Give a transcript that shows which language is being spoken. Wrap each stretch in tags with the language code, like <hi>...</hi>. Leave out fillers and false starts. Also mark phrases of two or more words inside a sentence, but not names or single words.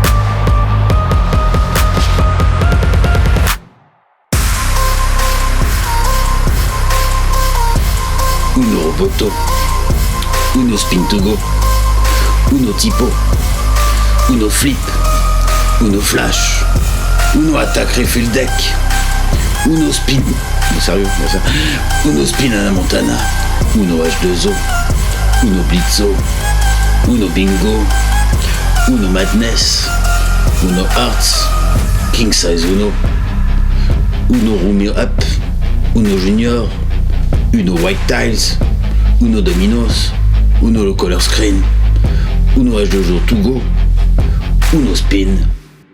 <fr>Uno Roboto, Uno Spin to Go, Uno Tipo, Uno Flip, Uno Flash, Uno Attack Refill Deck, Uno Spin, sérieux, ça. Uno Spin à la Montana, Uno H2O, Uno Blitzo, Uno Bingo, Uno Madness, Uno Hearts, King Size Uno, Uno Roomie Up, Uno Junior, Uno White Tiles, Uno Dominos, Uno le Color Screen, Uno H2O To Go, Uno Spin,</fr>